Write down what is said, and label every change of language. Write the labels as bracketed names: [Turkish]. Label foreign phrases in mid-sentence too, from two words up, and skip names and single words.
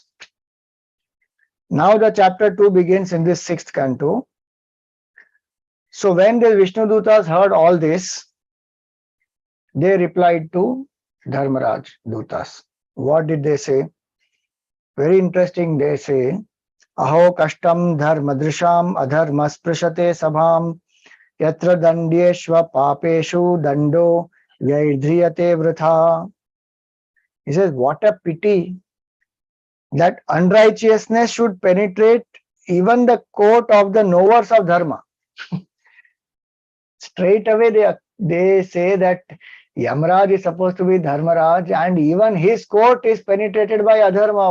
[English] Now the chapter 2 begins in this 6th canto. So when the Vishnu Dutas heard all this, they replied to Dharmaraj Dutas. What did they say? Very interesting. They say, [Sanskrit] अहो कष्टं धर्मदृशं अधर्मस्पृशते सभं यत्र दण्ड्येष्व पापेषु दण्डो व्यैध्रियते वृथा. [English] He says, what a pity that unrighteousness should penetrate even the court of the knowers of dharma. Straight away they say that Yamaraj is supposed to be Dharmaraj, and even his court is penetrated by adharma.